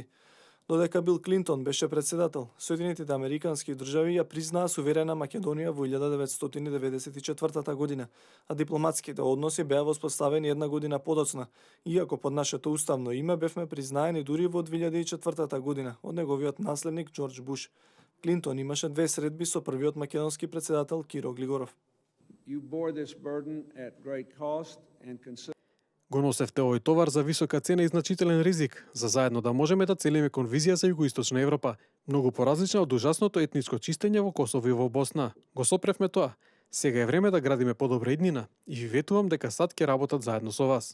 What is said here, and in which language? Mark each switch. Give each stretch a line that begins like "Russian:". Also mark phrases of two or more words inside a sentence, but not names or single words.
Macedonian: Додека Бил Клинтон беше председател, Соединетите Американски држави ја признаа суверена Македонија во 1994 година, а дипломатските односи беа воспоставени една година подоцна, иако под нашето уставно име бевме признаени дури во 2004 година од неговиот наследник Џорџ Буш. Клинтон имаше 2 средби со првиот македонски председател Киро Глигоров.
English: You bore this burden at great cost and
Macedonian: Го носевте овој товар за висока цена и значителен ризик, за заедно да можеме да целиме кон визија за Југоисточна Европа, многу поразлична од ужасното етничко чистење во Косово и во Босна. Го сопревме тоа. Сега е време да градиме подобра иднина и ви ветувам дека САД ќе работат заедно со вас.